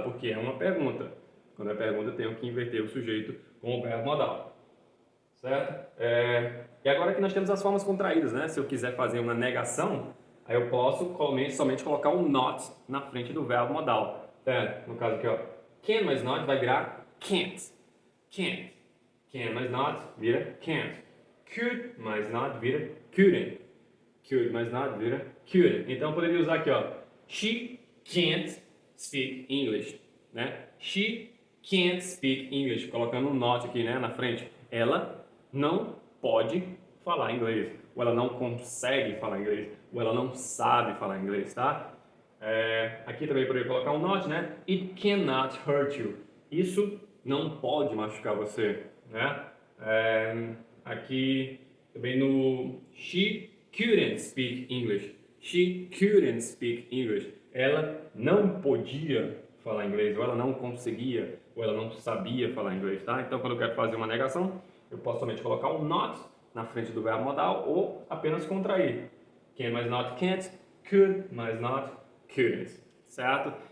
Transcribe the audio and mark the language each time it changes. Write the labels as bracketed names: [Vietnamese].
[Portuguese] Porque é uma pergunta. Quando é pergunta, eu tenho que inverter o sujeito com o verbo modal, certo? E agora que nós temos as formas contraídas, né? Se eu quiser fazer uma negação, aí eu posso somente colocar um not na frente do verbo modal. No caso aqui, ó, can mais not vai virar can't. Can't. Can mais not vira can't. Could mais not vira couldn't. Could mais not vira couldn't. Então eu poderia usar aqui, ó, [English] she can't speak English, [Portuguese] né? [English] She can't speak English, [Portuguese] colocando um not aqui, né, na frente. Ela não pode falar inglês, ou ela não consegue falar inglês, ou ela não sabe falar inglês, tá? Aqui também poderia colocar um not, né? [English] It cannot hurt you. [Portuguese] Isso não pode machucar você, né? Aqui também no [English] she couldn't speak English. She couldn't speak English. [Portuguese] Ela não podia falar inglês, ou ela não conseguia, ou ela não sabia falar inglês, tá? Então, quando eu quero fazer uma negação, eu posso somente colocar um not na frente do verbo modal ou apenas contrair. Can mais not can't, could mais not couldn't, certo?